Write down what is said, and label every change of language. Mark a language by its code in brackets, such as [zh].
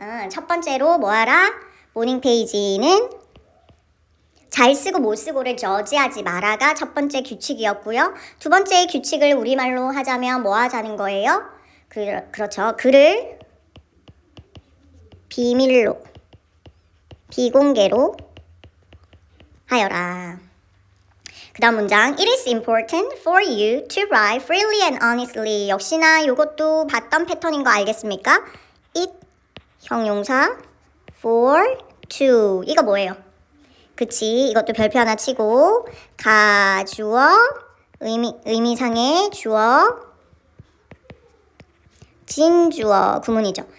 [ko] 첫 번째로 뭐하라? 모닝 페이지는 잘 쓰고 못 쓰고를 저지하지 마라가 첫 번째 규칙이었고요. 두 번째 규칙을 우리말로 하자면 뭐 하자는 거예요? 그렇죠. 글을 비밀로, 비공개로 하여라. 그 다음 문장 [en] It is important for you to write freely and honestly. [ko] 역시나 이것도 봤던 패턴인 거 알겠습니까? It, 형용사 for, to 이거 뭐예요? 그치, 이것도 별표 하나 치고 가주어, 의미상의 주어, 진주어, 구문이죠.